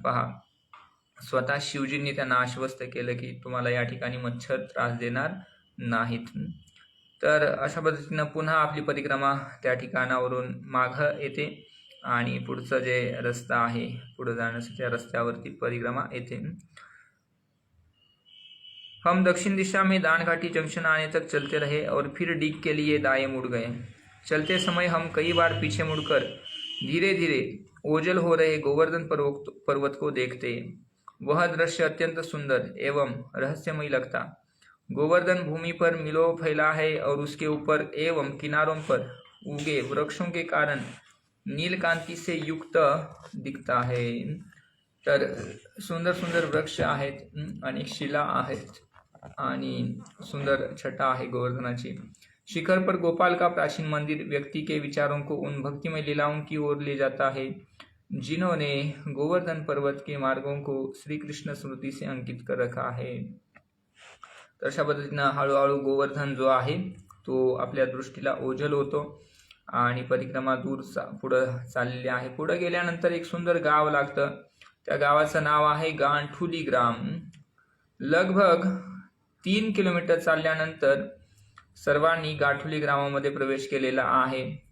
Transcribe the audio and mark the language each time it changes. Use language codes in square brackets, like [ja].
[mr] पहा, स्वतः शिवजींनी त्यांना आश्वस्त केलं की तुम्हाला या ठिकाणी मच्छर त्रास देणार नाहीत. तर अशा पद्धतीनं पुन्हा आपली परिक्रमा त्या ठिकाणावरून मागं येते आणि पुढचं जे रस्ता आहे पुढे जाण्यासाठी त्या रस्त्यावरती परिक्रमा येते. [hi] हम दक्षिण दिशा में दानघाटी जंक्शन आने तक चलते रहे और फिर डिग के लिए दाएं मुड़ गए. चलते समय हम कई बार पीछे मुड़कर धीरे धीरे ओझल हो रहे गोवर्धन पर्वत को देखते. वह दृश्य अत्यंत सुंदर एवं रहस्यमय लगता. गोवर्धन भूमि पर मिलो फैला है और उसके ऊपर एवं किनारों पर उगे वृक्षों के कारण नीलकांति से युक्त दिखता है. [mr] तर सुंदर सुंदर वृक्ष आहेत, अनेक शिला आहेत आणि सुंदर छटा आहे गोवर्धनाची. [hi] शिखर पर गोपाल का प्राचीन मंदिर व्यक्ति के विचारों को उन भक्तिमय लीलाओं की ओर ले जाता है जिन्होंने गोवर्धन पर्वत के मार्गों को श्री कृष्ण स्मृति से अंकित कर रखा है. [mr] तर अशा पद्धतीनं हळूहळू गोवर्धन जो आहे तो आपल्या दृष्टीला ओझल होतो आणि परिक्रमा दूर पुढं चाललेली आहे. पुढे गेल्यानंतर एक सुंदर गाव लागतं. त्या गावाचं नाव आहे गांठुली ग्राम. लगभग 3 किलोमीटर चालल्यानंतर सर्वांनी गाठुली ग्रामामध्ये प्रवेश केलेला आहे.